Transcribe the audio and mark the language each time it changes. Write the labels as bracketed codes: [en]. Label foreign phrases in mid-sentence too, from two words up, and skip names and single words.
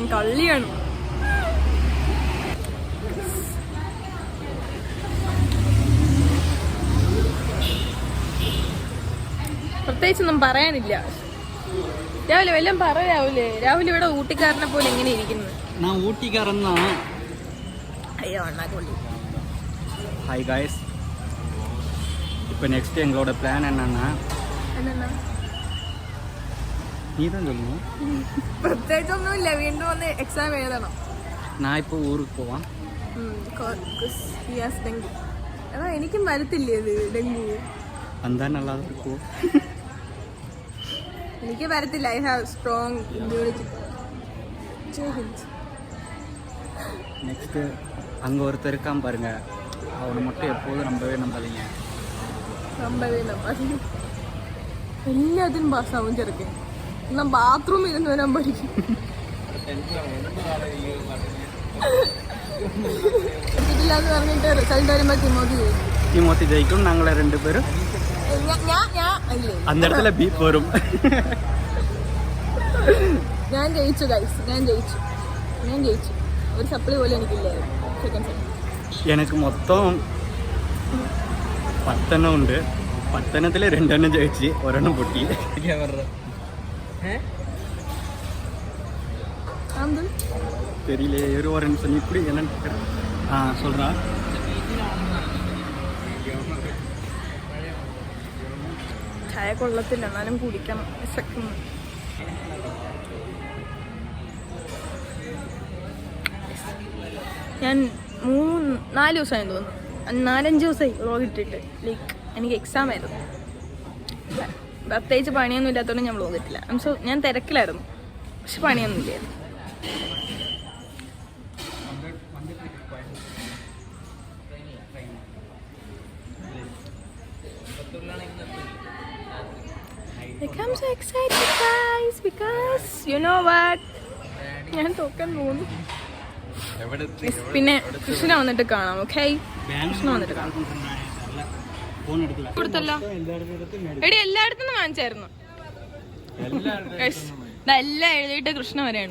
[ml] കള്ളിയാണ്. പ്രത്യേകിച്ചൊന്നും പറയാനില്ല. രാവിലെ വല്ലതും പറയാവൂലേ? രാഹുൽ ഇവിടെ ഊട്ടിക്കാരനെ പോലെ എങ്ങനെ ഇരിക്കുന്നത്? അയ്യോ അണ്ണാക്കൊള്ളി. [en] Hi guys, [ta] இப்போ நெக்ஸ்ட் எங்களோட பிளான் என்னன்னா, நீ தான் சொல்லணும். [ml] പ്രത്യേകിച്ചൊന്നുമില്ല, വീണ്ടും വന്ന് എക്സാം എഴുതണം. [ta] நான் இப்போ ஊருக்கு പോവാം. [ml] ഡെങ്കു. അതാ എനിക്കും വരത്തില്ലേ ഇത് ഡെങ്കു? വന്നാ നല്ലതാ இருக்கும். എനിക്ക് വരത്തില്ല. [en] I have strong immunity. [ta] நெக்ஸ்ட் அங்கே ஒருத்தர் இருக்கான் பாருங்க, அவனை மட்டும் எப்போதும் நம்பவே நம்பாதீங்க. [ml] എല്ലാത്തിനും പാസ്സാവും ചെറുക്കൻ. എന്നാ ബാത്റൂമിൽ ഇരുന്ന് വരാൻ പഠിക്കും. എന്ന് പറഞ്ഞിട്ട് റിസൾട്ട് വരുമ്പോ തിമോത്തി ജയിക്കും. ഞങ്ങളെ രണ്ടുപേരും [ta] அந்த இடத்துல பீப் வரும். [ml] ഞാൻ ജയിച്ചു ഗൈസ്, ഞാൻ ജയിച്ചു. ഒരു സപ്ലി പോലും എനിക്കില്ലായിരുന്നു [en] second second. [ml] എനിക്ക് മൊത്തം 10 ഉണ്ട്. 10 2 ജയിച്ച് 1 പൊട്ടി. [ta] தெரியல ஒரு ஒரு நிமிஷம் இப்படி என்னன்னு சொல்றா. [ml] ചായ കൊള്ളത്തില്ല, എന്നാലും കുടിക്കണം. ഞാൻ 4 ദിവസമായി തോന്നുന്നു, 4-5 ദിവസമായി വ്ളോഗ് ഇട്ടിട്ട്. ലൈക്ക് എനിക്ക് എക്സാം ആയിരുന്നു, പ്രത്യേകിച്ച് പണിയൊന്നും ഇല്ലാത്തതുകൊണ്ട് ഞാൻ വ്ളോഗ് ഇട്ടില്ല. ഞാൻ തിരക്കിലായിരുന്നു, പക്ഷെ പണിയൊന്നും ഇല്ലായിരുന്നു. [en] I'm so excited guys because you know what, [ml] ഞാൻ തോക്കാൻ പോകുന്നു. പിന്നെ കൃഷ്ണ വന്നിട്ട് കാണാം. ഓക്കെ, കൃഷ്ണ വന്നിട്ട് കാണാം. കൊടുത്തല്ലോ എടി, എല്ലായിടത്തും വാങ്ങിച്ചായിരുന്നു. എല്ലാം എഴുതിയിട്ട് കൃഷ്ണ വരെയാണ്.